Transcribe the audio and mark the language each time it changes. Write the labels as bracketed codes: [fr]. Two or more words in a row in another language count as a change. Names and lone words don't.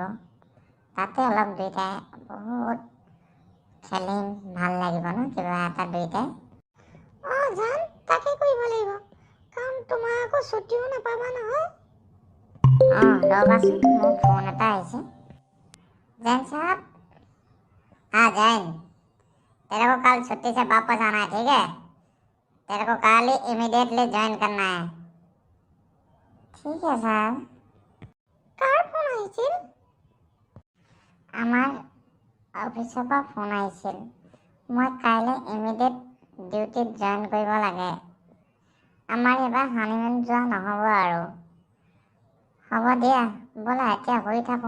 [as] তাতে অলপ দুইটাই বহুত খেলিম, ভাল লাগিব ন কিবা এটা দুইটাই। জান, তাকে কৰিব লাগিব। কাৰণ তোমাৰ আকৌ ছুটিও নাপাবা নহয়। ৰ'বাচোন, মোৰ ফোন এটা আহিছে। [hi] जैन साहब, हाँ जैन, तेरे को कल छुट्टी से वापस आना है, ठीक है? तेरे को कल ही इमीडिएटली ज्वाइन करना है। ठीक है साहब। [as] কাৰ ফোন আহিছিল? আমাৰ অফিচৰ পৰা ফোন আহিছিল। মই কাইলৈ ইমিডিয়েট ডিউটিত জইন কৰিব লাগে। আমাৰ এইবাৰ হানিমুন যোৱা নহ'ব আৰু। হ'ব দিয়া, ব'লা এতিয়া শুই থাকোঁ।